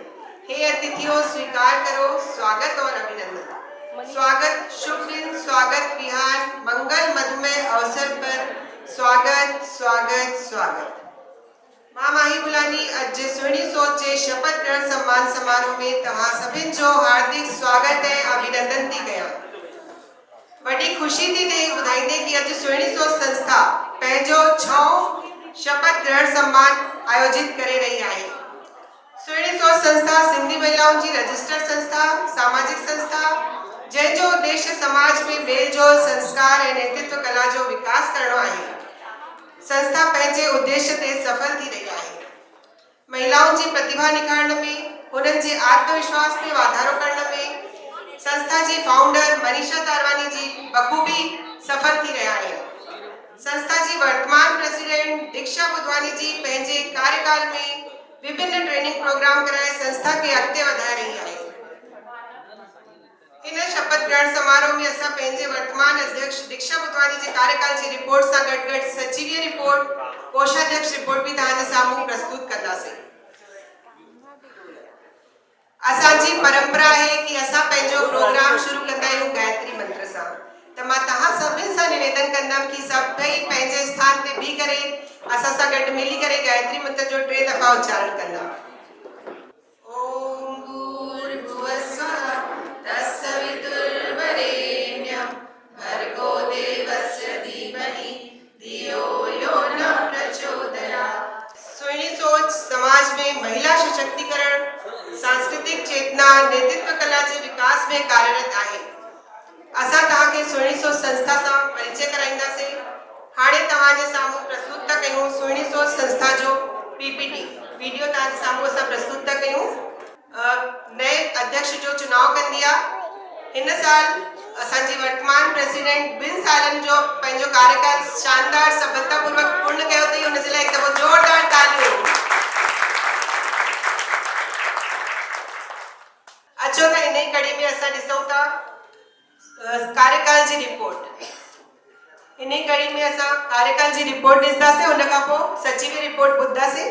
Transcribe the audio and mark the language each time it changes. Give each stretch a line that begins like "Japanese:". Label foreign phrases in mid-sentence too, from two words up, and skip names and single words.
Hindi: हे अतिथियों स्वीकार करो स्वागत और अभिनंदन। स्वागत शुभ दिन, स्वागत विहान, मंगल मधुमय अवसर पर स्वागत स्वागत स्वागत।
Sindhi: मां माही बुलानी अज सुहिणी सोच जे शपथ ग्रहण सम्मान समारोह में तव्हां सभिनि जो हार्दिक स्वागत है अभिनंदन थी कयां। बड़ी खुशी थी ते ॿुधाईंदे कि अज सुहिणी सोच संस्था पंहिंजो 6 शपथ ग्रहण सम्मान आयोजित करे रही आहे। सुहिणी सोच संस्था
Hindi: सिंधी महिलाओं की
Sindhi: रजिस्टर्ड संस्था, सामाजिक संस्था जंहिंजो उद्देश्य समाज में मेल जोल, संस्कार और नेतृत्व कला जो विकास करणो आहे। संस्था पंहिंजे उद्देश्य ते सफल थी रही आहे।
Hindi: महिलाओं की प्रतिभा
Sindhi: निखारण में, उन्हनि जे आत्मविश्वास में वाधारो करण में संस्था जी फाउंडर मनीषा तारवानी जी बखूबी सफल थी रहा है। संस्था जी वर्तमान प्रेसिडेंट दीक्षा बुधवानी जी पंहिंजे कार्यकाल में विभिन्न
English: training program
Sindhi: कराए संस्था के अॻिते वधाए रही है। इन शपथ ग्रहण समारोह में असां पंहिंजे वर्तमान अध्यक्ष दीक्षा बुधवानी जी
Hindi: कार्यकाल की
Sindhi: रिपोर्ट सां गॾु सचिवीय रिपोर्ट, कोषाध्यक्ष रिपोर्ट भी तव्हांजे साम्हूं प्रस्तुत कंदासीं। असांजी परंपरा है कि असां पंहिंजो प्रोग्राम शुरू कंदा आहियूं गायत्री मंत्र सां। त मां तव्हां सभिनि सां निवेदन कंदमि कि सभई पंहिंजे स्थान ते बीह करे असां सां गॾु मिली करे गायत्री मंत्र जो 3 दफ़ा उच्चारण कंदा।
Sanskrit: ओम भूर्भुवः स्वः तत्सवितुर्वरेण्यं भर्गो देवस्य धीमहि धियो यो न प्रचोदयात्।
Hindi: सुहिणी सोच समाज में महिला सशक्तिकरण, सांस्कृतिक चेतना, नेतृत्व कला के विकास में कार्यरत है।
Sindhi: असां तव्हांखे सुहिणी सोच संस्था सां परिचय कराईंदासीं। हाणे तव्हांजे साम्हूं प्रस्तुत था कयूं सुहिणी सोच संस्था जो
English: PPT video
Sindhi: तव्हांजे साम्हूं असां प्रस्तुत था कयूं। नए अध्यक्ष जो चुनाव कंदी आहे। हिन साल असांजी वर्तमान प्रेसिडेंट 2 सालन जो पंहिंजो कार्यकाल शानदार सफलतापूर्वक पूर्ण कयो अथई। हुन जे लाइ हिकु दफ़ो जोरदार तालियूं। अचो त इन ही कड़ी में असां ॾिसूं था कार्यकाल जी रिपोर्ट। इन कड़ी में असां कार्यकाल जी रिपोर्ट ॾिसंदासीं, उन खां पोइ सचिव रिपोर्ट ॿुधंदासीं।